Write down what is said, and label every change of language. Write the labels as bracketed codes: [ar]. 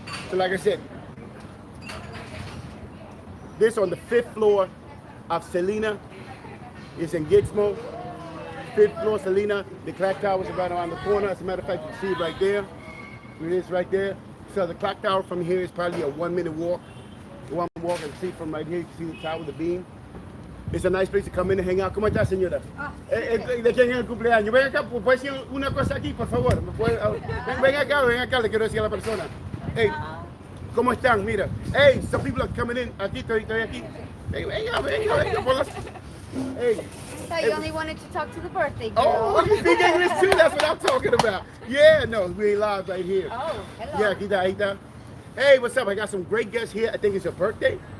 [en] So like I said, this on the 5th floor of Selena. It's in Gizmo. 5th floor, Selena. The clock tower is right around the corner. As a matter of fact, you can see it right there. It is right there. So the clock tower from here is probably a 1-minute walk. One walk and see from right here. You can see the tower, the beam. It's a nice place to come in and hang out. [es] ¿Cómo está, señora? ¿De quién es el cumpleaños? Ven acá, ¿puede decir una cosa aquí, por favor? Ven acá, le quiero decir a la persona. Hey, ¿cómo están? Mira. [en] Hey, some people are coming in. [es] Aquí, estoy aquí. Hey, venga, por las... Hey. [en] So you only wanted to talk to the birthday girl. Oh, you speak English too? That's what I'm talking about. Yeah, no, we live right here. Oh, hello. [es] Yeah, aquí está. [en] Hey, what's up? I got some great guests here. I think it's your birthday.